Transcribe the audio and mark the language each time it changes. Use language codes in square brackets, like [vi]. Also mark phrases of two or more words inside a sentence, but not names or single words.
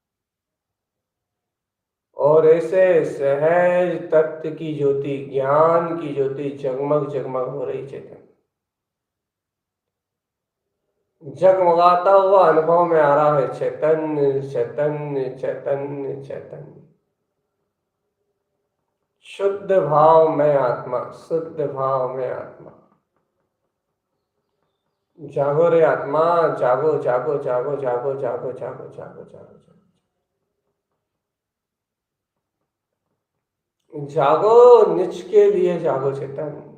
[hi] और ऐसे सहज तत्व की ज्योति, ज्ञान की ज्योति जगमग जगमग हो रही चेतन। जगमगाता हुआ अनुभव में आ रहा है चैतन्य चैतन्य चैतन्य चैतन्य। शुद्ध भाव में आत्मा, शुद्ध भाव में आत्मा। जागो रे आत्मा, जागो जागो जागो जागो जागो जागो जागो जागो जागो, निज के लिए जागो चेतन।